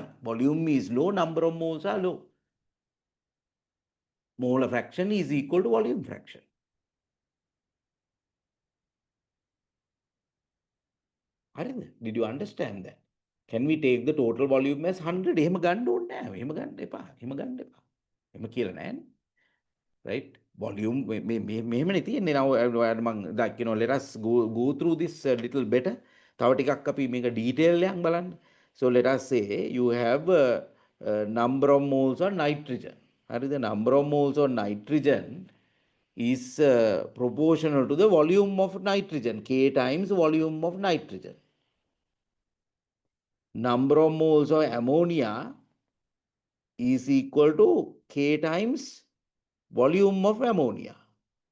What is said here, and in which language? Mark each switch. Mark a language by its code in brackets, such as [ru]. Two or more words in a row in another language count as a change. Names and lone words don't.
[en] Volume is low, number of moles are low. Molar fraction is equal to volume fraction. Did you understand that? Can we take the total volume as 100? [si] එහෙම ගන්න ඕනේ නැහැ. එහෙම ගන්න එපා. එහෙම ගන්න එපා. එහෙම කියලා නෑනේ. Right? Volume මෙහෙමනේ තියෙන්නේ. [en] Now like, let us go through this a little better. [si] තව ටිකක් අපි මේක detail එකක් බලන්න. [en] So let us say you have a number of moles of nitrogen. The number of moles of nitrogen is proportional to the volume of nitrogen, K times volume of nitrogen. Number of moles of ammonia is equal to K times volume of ammonia.